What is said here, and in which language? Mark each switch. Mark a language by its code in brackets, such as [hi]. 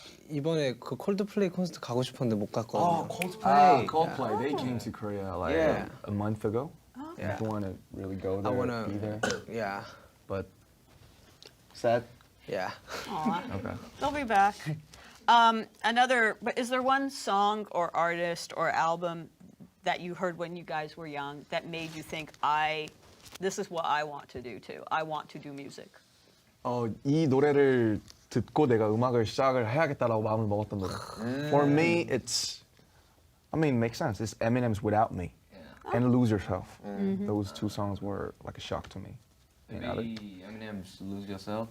[ko] 이번에 그 콜드플레이 콘서트 가고 싶었는데 못 갔거든요. [en] Coldplay. They came to Korea like Yeah. a month ago. Yeah. I want to really go there, I wanna. be there, Yeah. but sad. Yeah. Aw, Okay. they'll be back. But is there one song or artist or album that you heard when you guys were young that made you think, this is what I want to do too. I want to do music. [ko] 이 노래를 듣고 내가 음악을 시작을 해야겠다라고 마음을 먹었던 노래. [en] For me, it makes sense. It's Eminem's Without Me and Lose Yourself. Those two songs were like a shock to me. Maybe Eminem's Lose Yourself.